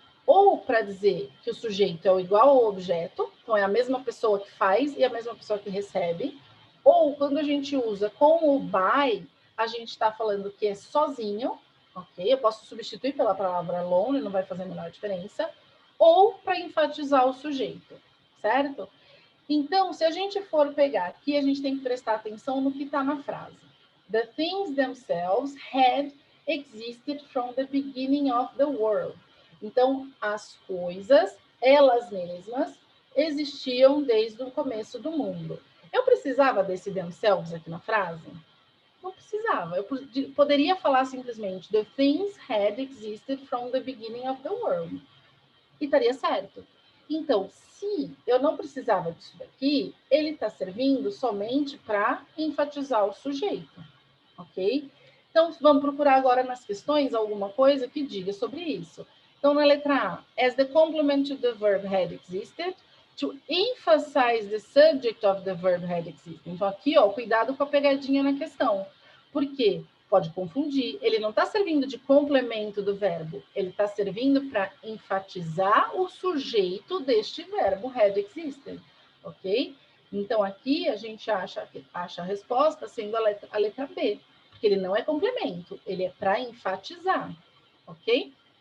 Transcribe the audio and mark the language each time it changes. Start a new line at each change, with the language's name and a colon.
Portuguese: Ou para dizer que o sujeito é igual ao objeto, então é a mesma pessoa que faz e a mesma pessoa que recebe, ou quando a gente usa com o by, a gente está falando que é sozinho, ok? Eu posso substituir pela palavra alone, não vai fazer a menor diferença, ou para enfatizar o sujeito, certo? Então, se a gente for pegar aqui, a gente tem que prestar atenção no que está na frase.
English: The things themselves had existed from the beginning of the world.
Portuguese: Então, as coisas, elas mesmas, existiam desde o começo do mundo. Eu precisava desse themselves aqui na frase? Não precisava. Eu poderia falar simplesmente
English: The things had existed from the beginning of the world.
Portuguese: E estaria certo. Então, se eu não precisava disso daqui, ele está servindo somente para enfatizar o sujeito, ok? Então, vamos procurar agora nas questões alguma coisa que diga sobre isso. Então, na letra A,
English: as the complement to the verb had existed, to emphasize the subject of the verb had existed.
Portuguese: Então, aqui, ó, cuidado com a pegadinha na questão. Por quê? Pode confundir. Ele não está servindo de complemento do verbo, ele está servindo para enfatizar o sujeito deste verbo had existed, ok? Então, aqui a gente acha a resposta sendo a letra B, porque ele não é complemento, ele é para enfatizar, ok?